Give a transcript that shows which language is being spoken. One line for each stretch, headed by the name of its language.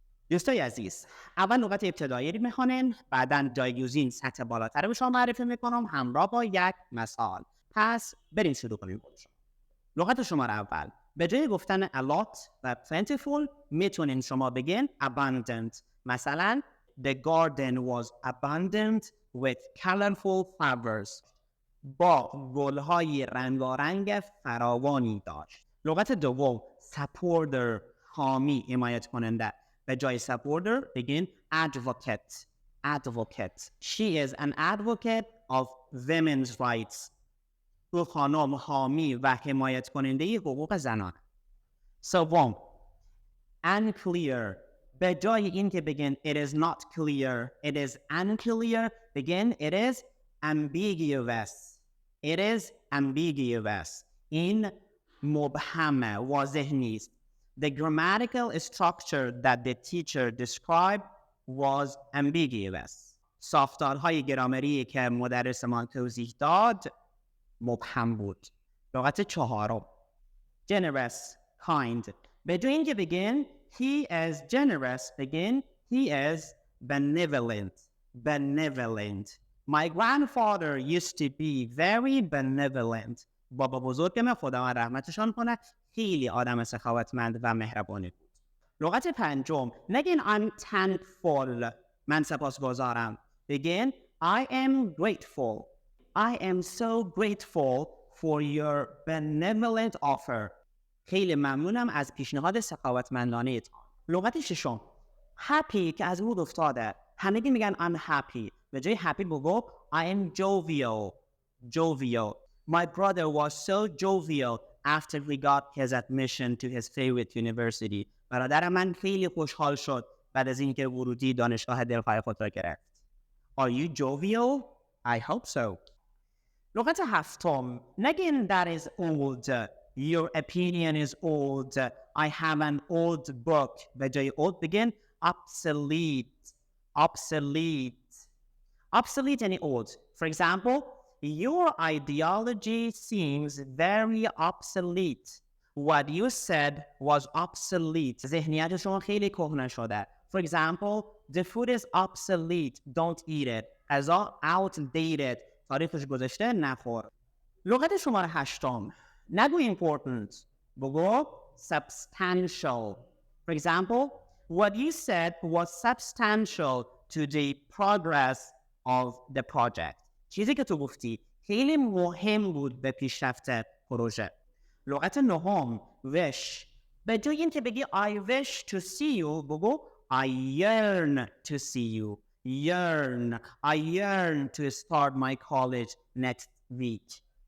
Persian: دوستای عزیز، اول لغت ابتدایی رو میخوانین، بعداً جایگزین سطح بالاتر رو به شما معرفی میکنم همراه با یک مثال. پس بریم شروع کنیم. لغت شماره اول، به جای گفتن a lot و plentiful میتونین شما بگین abundant.
English: مثلا the garden was abundant with colorful flowers.
Persian: باغ گلهای رنگارنگ فراوانی داشت. لغت دوم، supporter، حامی، حمایت کننده. به جای supporter بگین advocate.
English: Advocate. She is an advocate of women's rights.
Persian: او خانم حامی و حمایت کننده حقوق زنان. سوم، unclear. به جای این که بگین
English: it is not clear, it is unclear,
Persian: بگین
English: it is ambiguous. It is ambiguous.
Persian: این مبهمه، واضح نیست.
English: The grammatical structure that the teacher described was ambiguous.
Persian: ساختارهای گرامری که مدرسمان توضیح داد مبهم بود. لغت چهارم، generous، kind. به جای اینکه بگین
English: he is generous
Persian: بگین
English: he is benevolent. Benevolent. My grandfather used to be very benevolent.
Persian: بابا بزرگ من خداوند رحمتشان کنه خیلی آدم سخاوتمند و مهربانی بود. لغت پنجم، نگین
English: I'm thankful،
Persian: من سپاسگزارم. بگین
English: I am grateful. I am so grateful for your benevolent offer.
Persian: خیلی ممنونم از پیشنهاد سخاوتمندانه تان. لغت ششم، happy که از مود افتاده. همگی میگن
English: I'm happy.
Persian: به جای happy بگو
English: I am jovial. Jovial. My brother was so jovial after he got his admission to his favorite university.
Persian: برادر من خیلی خوشحال شد بعد از اینکه ورودی دانشگاه دلخواه خود را گرفت.
English: Are you jovial? I hope so.
Persian: لغت هفتم، نگین
English: that is old. Your opinion is old. I have an old book.
Persian: به جای old بگین obsolete.
English: Obsolete. Obsolete
Persian: یعنی
English: old. For example, your ideology seems very obsolete. What you said was obsolete.
Persian: ذهنیت شما خیلی کهنه شده.
English: For example, the food is obsolete. Don't eat it.
Persian: غذا outdated. تاریخش گذشته، نخور. لغت شماره هشتم، نگو important. بگو
English: substantial. For example, what you said was substantial to the progress of the project.
Persian: چیزی که تو گفتی خیلی مهم بود به پیشرفت پروژه. لغت نهم، wish. به جای این که بگی
English: I wish to see you
Persian: بگو
English: I yearn to see you. Yearn. I yearn to start my college next week.